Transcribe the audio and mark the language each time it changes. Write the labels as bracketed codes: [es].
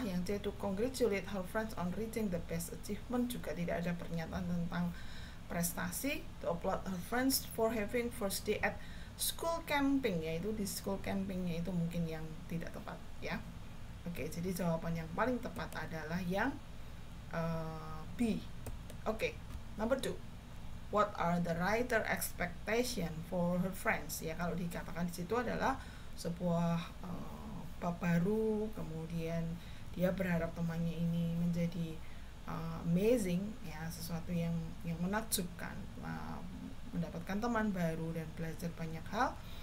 [id] Yang C [en] to congratulate her friends on reaching the best achievement, [id] juga tidak ada pernyataan tentang prestasi. [en] To applaud her friends for having first day at school camping, [id] yaitu di school campingnya itu mungkin yang tidak tepat ya. Oke, jadi jawaban yang paling tepat adalah yang B. [en] Oke, number 2. What are the writer expectation for her friends? [id] Ya, kalau dikatakan di situ adalah sebuah bab baru, kemudian dia berharap temannya ini menjadi amazing ya, sesuatu yang menakjubkan, mendapatkan teman baru dan belajar banyak hal.